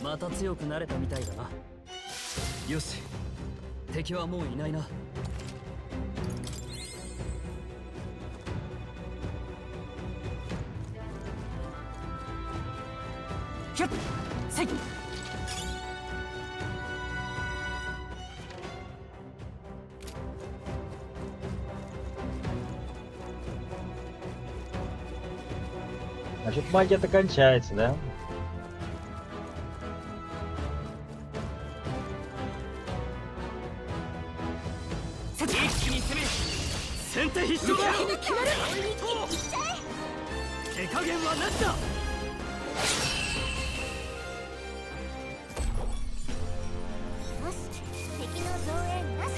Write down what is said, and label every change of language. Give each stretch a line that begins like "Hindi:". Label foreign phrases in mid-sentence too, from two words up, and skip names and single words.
Japanese: また強くなれたみたいだな。よし、敵はもういないな。ひょっせい。
Russian: Значит, магия-то кончается, да?
Japanese: 一気に攻める。先手必勝だ。手加減はなしだ。よし、敵の増援なし。